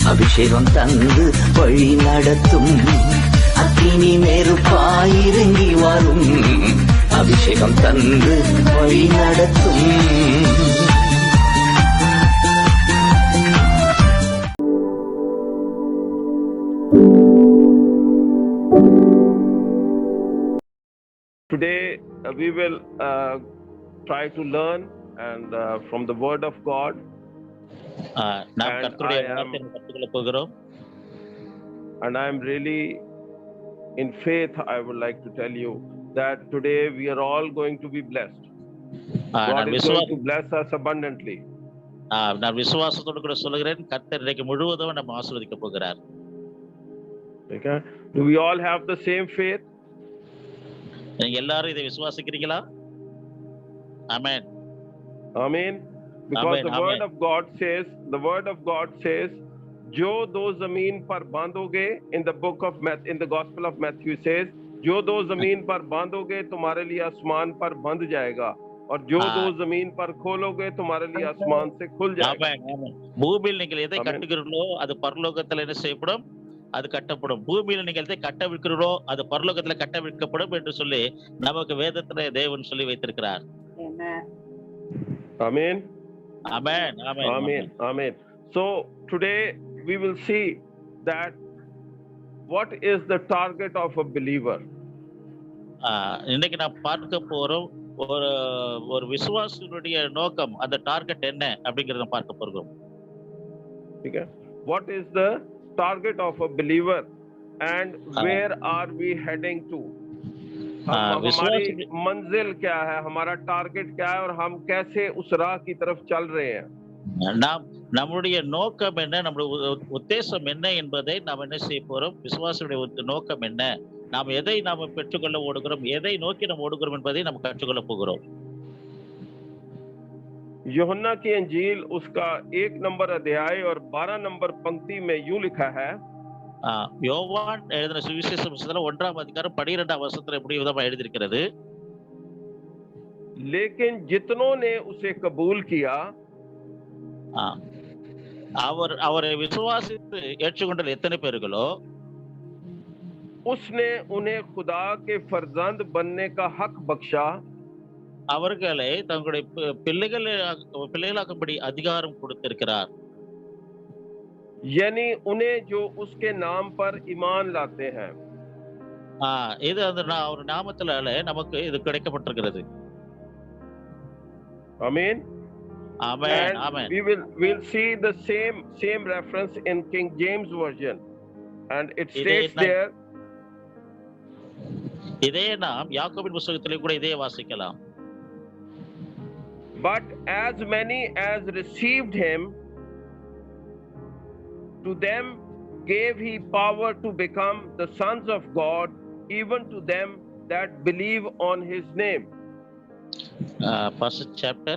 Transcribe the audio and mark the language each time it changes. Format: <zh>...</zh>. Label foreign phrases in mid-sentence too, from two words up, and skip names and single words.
<ta>அபிஷேகம் தந்து வழி நடத்தும். அக்கினி நெருப்பாயிறங்கி வரும், அபிஷேகம் தந்து வழி நடத்தும்.</ta> <en>Today we will try to learn and from the Word of God.</en> <ta>நாம் கர்த்தருடைய வார்த்தையை கற்றுக்கொள்ளப் போகிறோம்.</ta> <en>And I am really in faith. I would like to tell you that today we are all going to be blessed. God is going to bless us abundantly.</en> <ta>நான் விசுவாசத்தோடு கூட சொல்கிறேன், கர்த்தர் இன்றைக்கு முழுவதும் நம்ம ஆசீர்வதிக்கப் போகிறார்.</ta> <en>Okay? Do we all have the same faith?</en> <ta>நீங்க எல்லாரும் இதை விசுவாசிக்கிறீங்களா? ஆமென்.</ta> <en>Amen. Because the word of God says,</en> <hi>जो दो जमीन पर बांधोगे,</hi> <en>in the Gospel of Matthew says,</en> <hi>जो दो जमीन पर बांधोगे तुम्हारे लिए आसमान पर बंध जाएगा, और जो दो जमीन पर खोलोगे तुम्हारे लिए आसमान से खुल जाएगा.</hi> <ta>பூமியில் நீங்கள் எதை கட்டுகிறீர்களோ அது பரலோகத்தில் என்ன செய்யப்படும்? அது கட்டப்படும். பூமியில் நீங்கள் எதை கட்டவிழ்க்கிறீர்களோ அது பரலோகத்துல கட்டவிழ்க்கப்படும் என்று சொல்லி நமக்கு வேதத்துல தேவன் சொல்லி வைத்திருக்கிறார்.</ta> <en>Amen. Amen. Amen. Amen. Amen. So today we will see that what is the target of a believer.</en> <ta>இன்னைக்கு நான் பார்க்க போறோம் ஒரு விசுவாசியுடைய நோக்கம், அந்த டார்கெட் என்ன அப்படிங்கறத பார்க்க போறோம்.</ta> <en>Okay. What is the target of a believer and where are we heading to?</en> <hi>हमारी मंजिल क्या है, हमारा टारगेट क्या है और हम कैसे उस राह की तरफ चल रहे हैं.</hi> <ta>நம்முடைய நோக்கம் என்ன, நம்முடைய உத்தேசம் என்ன என்பதை நாம் என்ன செய்ய போறோம். விசுவாசியுடைய நோக்கம் என்ன, நாம் எதை நாம் பெற்றுக்கொள்ள ஓடுகிறோம், எதை நோக்கி நாம் ஓடுகிறோம் என்பதை நாம் கற்றுக்கொள்ள போகிறோம்.</ta> <hi>यूहन्ना की अंजील उसका 1 नंबर अध्याय और 12 नंबर पंक्ति में यूं लिखा है.</hi> <ta>யோவான் எழுதின சுவிசேஷ புத்தகத்துல 1ஆம் அதிகாரம் 12ஆம் வசனத்துல இப்படி விதமா எழுதியிருக்கிறது.</ta> <hi>लेकिन जितनों ने उसे कबूल किया,</hi> <ta>அவரை விசுவாசித்து ஏற்றுக்கொண்ட எத்தனை பேர்களோ</ta> <hi>उसने उन्हें खुदा के फर्जंद बनने का हक बख्शा,</hi> <ta>அவர்களை தங்களுடைய பிள்ளைகளாகும்படி அதிகாரம் கொடுத்திருக்கிறார்.</ta> <hi>यानी उन्हें जो उसके नाम पर ईमान लाते हैं.</hi> <ta>இது அந்த ஒரு நாமத்தினால நமக்கு இது கிடைக்கப்பட்டிருக்கிறது.</ta> <en>Amen. Amen. Amen. We'll see the same reference in King James version, and it states there.</en> <ta>இதே நாம் யாக்கோபின் புத்தகத்திலே கூட இதே வாசிக்கலாம்.</ta> <en>But as many as received him, to them gave he power to become the sons of God, even to them that believe on his name. First chapter.</en>